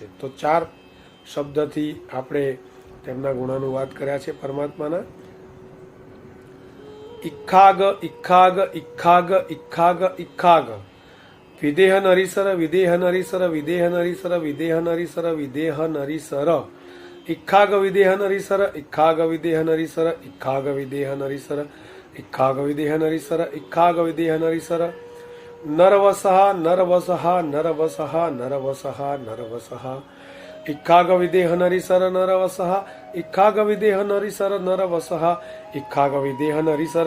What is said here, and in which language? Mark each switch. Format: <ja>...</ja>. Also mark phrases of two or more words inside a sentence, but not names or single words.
<gu>તો 4 શબ્દથી આપણે તેમના ગુણાનુવાદ કર્યા છે પરમાત્માના।</gu> <pra>ઇખાગ ઇખાગ ઇખાગ ઇખાગ ઇખાગ વિદેહ નરીસર વિદેહ નરીસર વિદેહ નરીસર વિદેહ નરીસર વિદેહ નરીસર इक्खाग विदेह नरीसर इक्खाग विदेह नरीसर इक्खाग विदेह नरीसर इक्खागविदेह नरीसर इक्खागविदेह नरीसर नरवसः नरवसः नरवसः नरवसः नरवसः इक्खागविदेह नरीसर नरवसः इक्खागविदेह नरीसर नरवसः इक्खागविदेह नरीसर</pra>